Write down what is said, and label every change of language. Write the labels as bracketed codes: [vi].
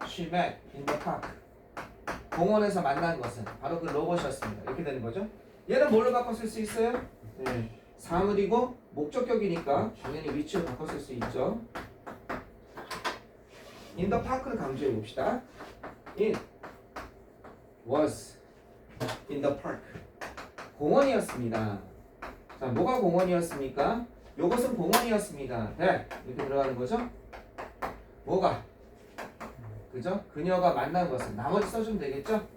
[en] she met in the park [ko] 공원에서 만난 것은 바로 그 로봇이었습니다. 이렇게 되는 거죠. 얘는 뭘로 바꿔 쓸 수 있어요? 네. 사물이고 목적격이니까 당연히 위치를 바꿔 쓸 수 있죠. [en] in the park [ko] 를 강조해 봅시다. [en] it was in the park [ko] 공원이었습니다. 자, 뭐가 공원이었습니까? 요것은 공원이었습니다. 네, 이렇게 들어가는 거죠. 뭐가? 그죠? 그녀가 만난 것은 나머지 써주면 되겠죠?